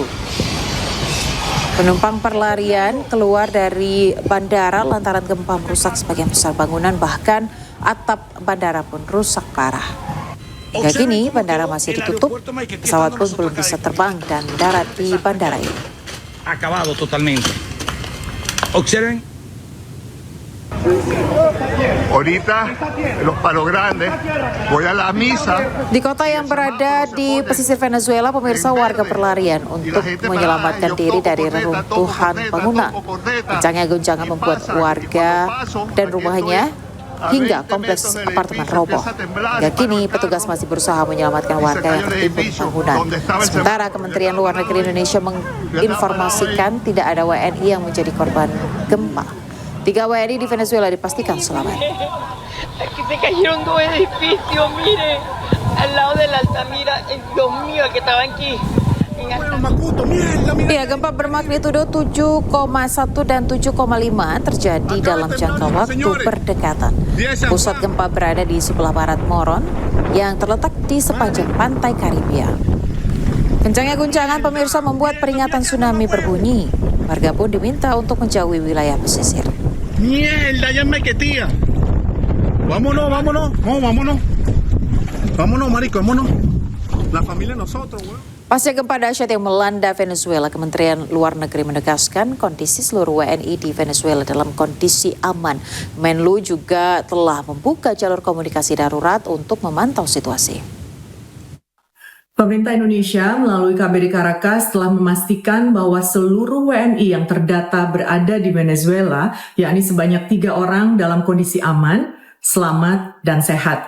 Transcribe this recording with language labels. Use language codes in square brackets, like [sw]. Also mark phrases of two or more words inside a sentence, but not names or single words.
[id] Penumpang berlarian keluar dari bandara lantaran gempa merusak sebagian besar bangunan, bahkan atap bandara pun rusak parah. Hingga kini bandara masih ditutup, pesawat pun belum bisa terbang dan mendarat di bandara ini. [es] Acabado totalmente. Observen. Ahorita, los Palos Grandes, voy a la misa. [id] Di kota yang berada di pesisir Venezuela, pemirsa, warga berlarian untuk menyelamatkan diri dari reruntuhan bangunan. Kencangnya goncangan membuat warga dan rumahnya hingga kompleks apartemen roboh. Hingga kini petugas masih berusaha menyelamatkan warga yang tertimbun bangunan. Sementara Kementerian Luar Negeri Indonesia menginformasikan tidak ada WNI yang menjadi korban gempa. 3 WNI di Venezuela dipastikan selamat. [es] Aquí se cayeron 2 edificios, mire, al lado de la Altamira, Dios mío, que estaban aquí. [id] Ya, gempa bermagnitudo 7,1 dan 7,5 terjadi dalam jangka waktu berdekatan. Pusat gempa berada di sebelah barat Moron yang terletak di sepanjang pantai Karibia. Kencangnya guncangan pemirsa membuat peringatan tsunami berbunyi. Warga pun diminta untuk menjauhi wilayah pesisir. [es] Mierda, ya me quetía. Vámonos, vámonos, vámonos. Vámonos, marico, vámonos. La familia nosotros, weón. [id] Pasca gempa dahsyat yang melanda Venezuela, Kementerian Luar Negeri menegaskan kondisi seluruh WNI di Venezuela dalam kondisi aman. Menlu juga telah membuka jalur komunikasi darurat untuk memantau situasi. Pemerintah Indonesia melalui KBRI Caracas telah memastikan bahwa seluruh WNI yang terdata berada di Venezuela, yakni sebanyak 3 orang dalam kondisi aman, selamat, dan sehat.